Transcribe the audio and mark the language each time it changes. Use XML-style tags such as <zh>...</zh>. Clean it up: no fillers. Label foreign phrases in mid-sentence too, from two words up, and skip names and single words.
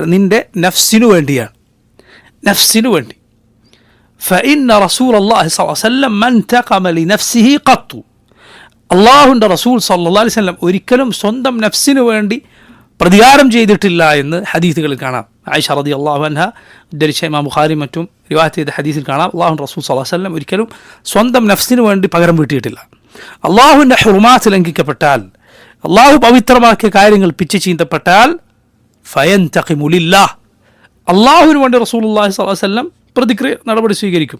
<ml>നിൻ്റെ നഫ്സിനു വേണ്ടിയാണ്. നഫ്സിനു വേണ്ടി.</ml> <ar>فإن رسول الله صلى الله عليه وسلم من انتقم لنفسه قط.</ar> <ml>അള്ളാഹുവിൻ്റെ റസൂൽ</ml> <ar>صلى الله عليه وسلم</ar> <ml>ഒരിക്കലും സ്വന്തം നഫ്സിനു വേണ്ടി പ്രതികാരം ചെയ്തിട്ടില്ല എന്ന് ഹദീസുകളിൽ കാണാം. ആയിഷ</ml> <ar>رضي الله عنها</ar> <ml>ഉദ്ധരിച്ച ഇമാം ബുഖാരി മറ്റും റിവായത്ത് ചെയ്ത ഹദീസിൽ കാണാം, അള്ളാഹുവിൻ്റെ റസൂൽ</ml> <ar>صلى الله عليه وسلم</ar> <ml>ഒരിക്കലും സ്വന്തം നഫ്സിനു വേണ്ടി പകരം വീട്ടിയിട്ടില്ല. അള്ളാഹുവിൻ്റെ ഹുർമാത്ത് ലംഘിക്കപ്പെട്ടാൽ, അള്ളാഹു പവിത്രമാക്കിയ കാര്യങ്ങൾ പിച്ച് ചീന്തപ്പെട്ടാൽ,</ml> <ar>فينتقم لله,</ar> <ml>അള്ളാഹുവിന് വേണ്ടി</ml> <ar>رسول الله صلى الله عليه وسلم</ar> <ml>പ്രതിക്രിയ നടപടി സ്വീകരിക്കും.</ml>